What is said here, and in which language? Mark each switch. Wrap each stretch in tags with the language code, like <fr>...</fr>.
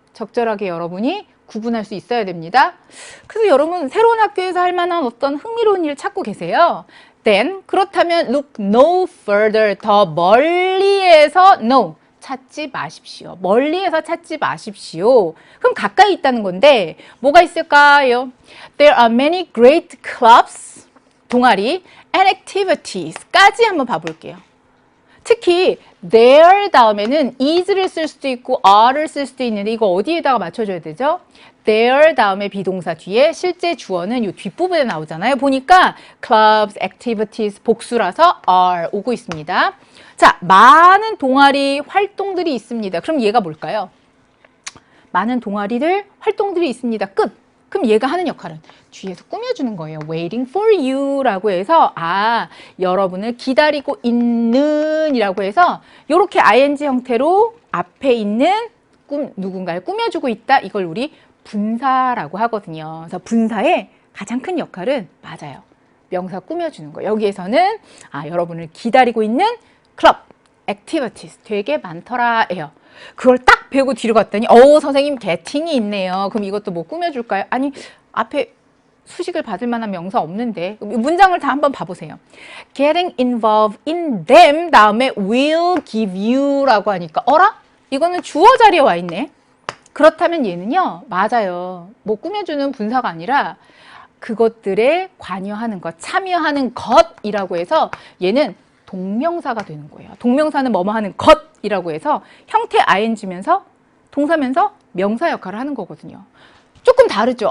<ko>적절하게 여러분이 구분할 수 있어야 됩니다. 그래서 여러분 새로운 학교에서 할 만한 어떤 흥미로운 일 찾고 계세요.</ko> <en>Then</en> <ko>그렇다면</ko> <en>look no further</en> <ko>더 멀리에서</ko> <en>no</en> <ko>찾지 마십시오. 멀리에서 찾지 마십시오. 그럼 가까이 있다는 건데 뭐가 있을까요?</ko> <en>There are many great clubs,</en> <ko>동아리,</ko> <en>and activities까지 한번 봐볼게요.</en> <ko>특히 there 다음에는 is를 쓸 수도 있고 are를 쓸 수도 있는데 이거 어디에다가 맞춰줘야 되죠? there 다음에 비동사 뒤에 실제 주어는 이 뒷부분에 나오잖아요. 보니까 clubs, activities 복수라서 are 오고 있습니다. 자, 많은 동아리 활동들이 있습니다. 그럼 얘가 뭘까요? 많은 동아리들 활동들이 있습니다. 끝. 그럼 얘가 하는 역할은 뒤에서 꾸며주는 거예요.</ko> <en>waiting for you</en> <ko>라고 해서 여러분을 기다리고 있는 이라고 해서 이렇게 ing 형태로 앞에 있는 누군가를 꾸며주고 있다. 이걸 우리 분사라고 하거든요. 그래서 분사의 가장 큰 역할은 맞아요. 명사 꾸며주는 거. 여기에서는 여러분을 기다리고 있는 클럽, activities 되게 많더라 해요. 그걸 딱 배우고 뒤로 갔더니 선생님 getting이 있네요. 그럼 이것도 뭐 꾸며줄까요? 아니 앞에 수식을 받을 만한 명사 없는데 문장을 다 한번 봐보세요.</ko> <en>Getting involved in them</en> <ko>다음에</ko> <en>will give you</en> <ko>라고 하니까 어라? 이거는 주어 자리에 와 있네. 그렇다면 얘는요. 맞아요. 뭐 꾸며주는 분사가 아니라 그것들에 관여하는 것, 참여하는 것이라고 해서 얘는 동명사가 되는 거예요. 동명사는 뭐뭐 하는 것이라고 해서 형태 ing면서 동사면서 명사 역할을 하는 거거든요. 조금 다르죠.</ko>